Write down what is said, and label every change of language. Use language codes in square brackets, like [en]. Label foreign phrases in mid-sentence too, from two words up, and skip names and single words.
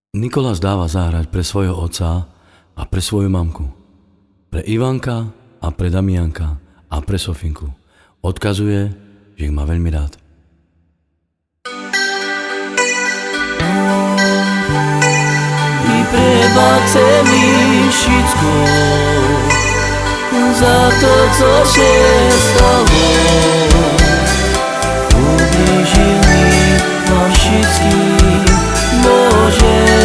[sk] Nikolás dáva zahrať pre svojho otca a pre svoju mamku, pre Ivanka a pre Damianka a pre Sofinku. Odkazuje, že ich má veľmi rád. [pl] I prebacę mi wszystko za to, co się stało. Ubliżył mi nam wszystkim, Boże.